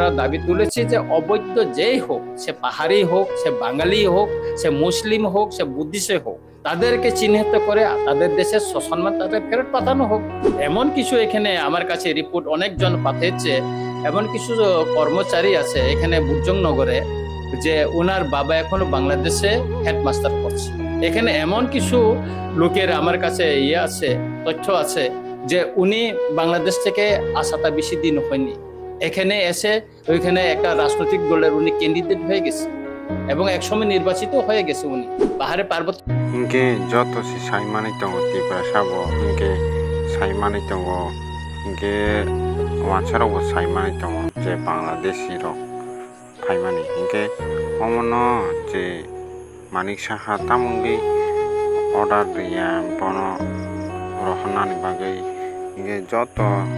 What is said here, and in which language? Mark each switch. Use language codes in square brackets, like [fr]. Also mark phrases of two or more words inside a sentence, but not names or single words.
[bn] দাবি তুলেছি যে অবৈধ যেই হোক সে পাহাড়ি হোক সে বাঙালি হোক সে মুসলিম হোক সে বুদ্ধিস্ট হোক তাদেরকে চিহ্নিত করে তাদের দেশের সসম্মান তাদের ফেরত পাঠানো হোক এমন কিছু এখানে আমার কাছে রিপোর্ট অনেকজন পাঠিয়েছে এমন কিছু কর্মচারী আছে এখানে বুজংনগরে যে ওনার বাবা এখনো বাংলাদেশে হেডমাস্টার করছে এখানে এমন কিছু লোকের আমার কাছে তথ্য আছে যে উনি বাংলাদেশ থেকে আসাটা বেশি দিন হয়নি এখানে এসে ওইখানে একটা রাজনৈতিক দলের উনি ক্যান্ডিডেট হয়ে গেছে এবং একসময় নির্বাচিত হয়ে গেছে উনি পাহাড়ে পার্বত্য [trp] inke joto si saimani tongo Tripura sabo inke saimani tongo inke wansarok bo saimani tongo je Bangladeshi rok phaimani inke omono je Manik Saha tamungi order riya bono rohanani bagui inke joto